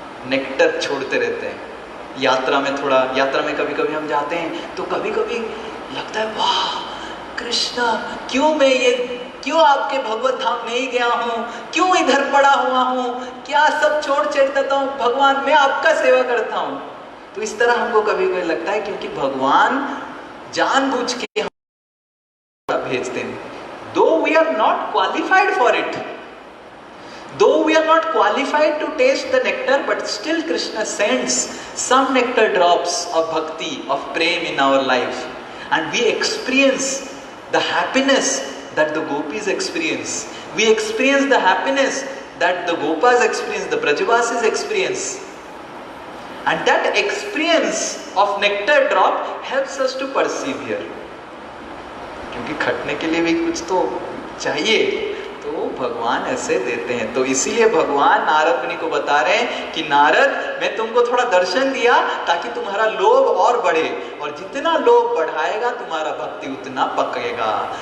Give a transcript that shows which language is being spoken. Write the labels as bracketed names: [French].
[Hindi] Nectar छोड़ते रहते हैं। यात्रा में कभी कभी हम जाते हैं तो कभी कभी लगता है वाह कृष्णा, क्यों आपके भगवत धाम नहीं गया हूँ, क्यों इधर पड़ा हुआ हूँ, क्या सब छोड़ देता हूँ भगवान, मैं आपका सेवा करता हूँ। तो इस तरह हमको कभी कभी लगता है क्योंकि भगवान जानबूझ के भेजते हैं। [English] Though we are not qualified for it, though we are not qualified to taste the nectar, but still Krishna sends some nectar drops of bhakti, of prem in our life, and we experience the happiness that the gopis experience. We experience the happiness that the gopas experience, the brajavasis experience, and that experience of nectar drop helps us to persevere. [Hindi] क्योंकि खटने के लिए भी कुछ तो चाहिए, तो भगवान ऐसे देते हैं। तो इसीलिए भगवान नारद मुनि को बता रहे हैं कि नारद, मैं तुमको थोड़ा दर्शन दिया ताकि तुम्हारा लोभ और बढ़े, और जितना लोभ बढ़ाएगा तुम्हारा भक्ति उतना पकेगा।